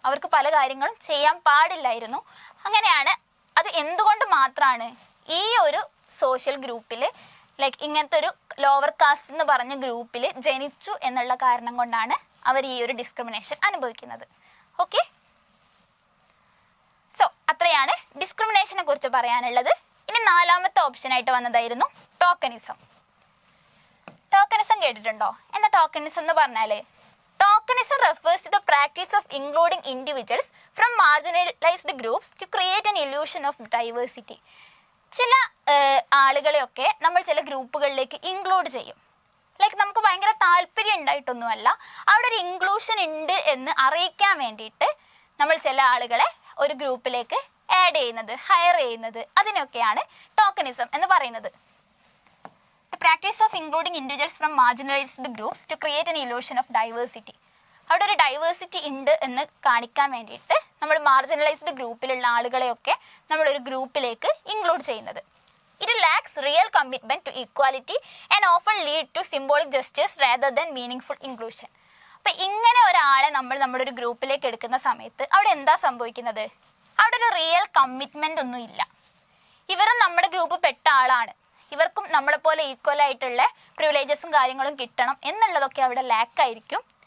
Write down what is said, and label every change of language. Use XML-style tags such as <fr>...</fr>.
<ml>അവർക്ക് പല കാര്യങ്ങളും ചെയ്യാൻ പാടില്ലായിരുന്നു. അങ്ങനെയാണ് അത് എന്തുകൊണ്ട് മാത്രമാണ് ഈ ഒരു സോഷ്യൽ ഗ്രൂപ്പിൽ ലൈക്ക് ഇങ്ങനത്തെ ഒരു ലോവർ കാസ്റ്റ് എന്ന് പറഞ്ഞ ഗ്രൂപ്പിൽ ജനിച്ചു എന്നുള്ള കാരണം കൊണ്ടാണ് അവർ ഈ ഒരു ഡിസ്ക്രിമിനേഷൻ അനുഭവിക്കുന്നത്. ഓക്കെ, സോ അത്രയാണ് ഡിസ്ക്രിമിനേഷനെ കുറിച്ച് പറയാനുള്ളത്. ഇനി 4ാമത്തെ ഓപ്ഷനായിട്ട് വന്നതായിരുന്നു ടോക്കണിസം. ടോക്കണിസം കേട്ടിട്ടുണ്ടോ? എന്താ ടോക്കണിസം എന്ന് പറഞ്ഞാൽ?</ml> <en>Tokenism refers to the practice of including individuals from marginalized groups to create an illusion of diversity.</en> <ml>ചില ആളുകളെയൊക്കെ നമ്മൾ ചില ഗ്രൂപ്പുകളിലേക്ക് ഇൻക്ലൂഡ് ചെയ്യും. ലൈക്ക് നമുക്ക് ഭയങ്കര താല്പര്യം ഉണ്ടായിട്ടൊന്നുമല്ല, അവിടെ ഒരു ഇൻക്ലൂഷൻ ഉണ്ട് എന്ന് അറിയിക്കാൻ വേണ്ടിയിട്ട് നമ്മൾ ചില ആളുകളെ ഒരു ഗ്രൂപ്പിലേക്ക് ആഡ് ചെയ്യുന്നത്, ഹയർ ചെയ്യുന്നത്, അതിനൊക്കെയാണ് ടോക്കണിസം എന്ന് പറയുന്നത്.</ml> <en>The practice of including individuals from marginalized groups to create an illusion of diversity.</en> <ml>അവിടെ ഒരു ഡൈവേഴ്സിറ്റി ഉണ്ട് എന്ന് കാണിക്കാൻ വേണ്ടിയിട്ട് നമ്മൾ മാർജിനലൈസ്ഡ് ഗ്രൂപ്പിലുള്ള ആളുകളെയൊക്കെ നമ്മളൊരു ഗ്രൂപ്പിലേക്ക് ഇൻക്ലൂഡ് ചെയ്യുന്നത്.</ml> <en>It lacks real commitment to equality and often lead to symbolic gestures rather than meaningful inclusion.</en> <ml>അപ്പം ഇങ്ങനെ ഒരാളെ നമ്മുടെ ഒരു ഗ്രൂപ്പിലേക്ക് എടുക്കുന്ന സമയത്ത് അവിടെ എന്താ സംഭവിക്കുന്നത്? അവിടെ ഒരു റിയൽ കമ്മിറ്റ്മെൻ്റ് ഒന്നും ഇല്ല. ഇവരും നമ്മുടെ ഗ്രൂപ്പ് പെട്ട ആളാണ്, ഇവർക്കും നമ്മളെപ്പോലെ ഈക്വൽ ആയിട്ടുള്ള പ്രിവിലേജസും കാര്യങ്ങളും കിട്ടണം എന്നുള്ളതൊക്കെ അവിടെ ലാക്കായിരിക്കും.</ml>